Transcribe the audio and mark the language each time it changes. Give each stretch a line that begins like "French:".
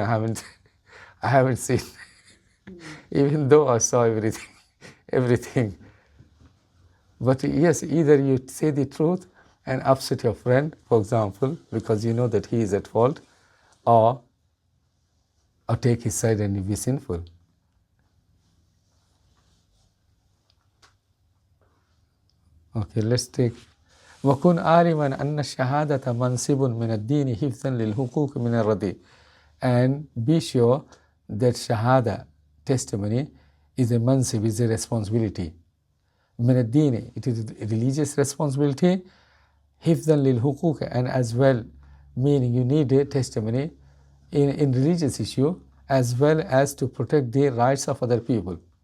English: I haven't seen, even though I saw everything. But yes, either you say the truth and upset your friend, for example, because you know that he is at fault, or take his side and you be sinful. Okay, let's take
Arabic: وَكُنْ عَالِمًا أَنَّ الشَّهَادَةَ مَنْصِبٌ مِنَ الدِّينِ حِفْظًا لِلْحُقُوقِ مِنَ الرَّدِي.
English: And be sure that shahada, testimony, is a mansib, is a responsibility.
Arabic: مِنَ الدِّينِ,
English: it is a religious responsibility.
Arabic: حِفْظًا لِلْحُقُوقِ,
English: and as well, meaning you need a testimony in religious issue as well as to protect the rights of other people.